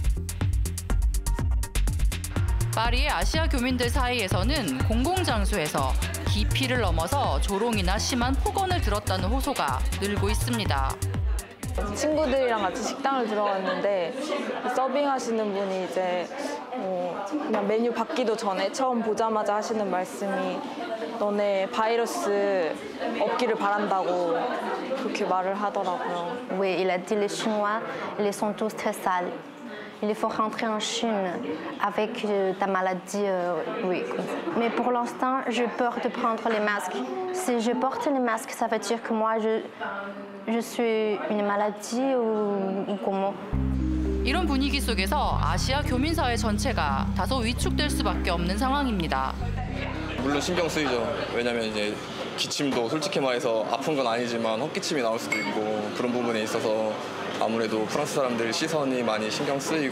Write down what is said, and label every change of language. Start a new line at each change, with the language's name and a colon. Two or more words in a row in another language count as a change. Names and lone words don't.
Korean: 파리의 아시아 교민들 사이에서는 공공장소에서 기피를 넘어서 조롱이나 심한 폭언을 들었다는 호소가 늘고 있습니다. 친구들이랑 같이 식당을 들어갔는데 서빙하시는 분이 이제 그냥 메뉴 받기도 전에 처음 보자마자 하시는 말씀이 너네 바이러스 없기를 바란다고 그렇게 말을 하더라고요.
French: Oui, il a dit les Chinois, ils sont tous très sales. Il faut rentrer en Chine avec ta maladie, oui. Mais pour l'instant, j'ai peur de prendre les masques. Si je porte les masques, ça veut dire que moi, je suis une maladie ou comment?
Korean: 이런 분위기 속에서 아시아 교민사회 전체가 다소 위축될 수밖에 없는 상황입니다. 물론 신경 쓰이죠. 왜냐면 이제 기침도 솔직히 말해서 아픈 건 아니지만 헛기침이 나올 수도 있고 그런 부분에 있어서 아무래도 프랑스 사람들 시선이 많이 신경 쓰이고.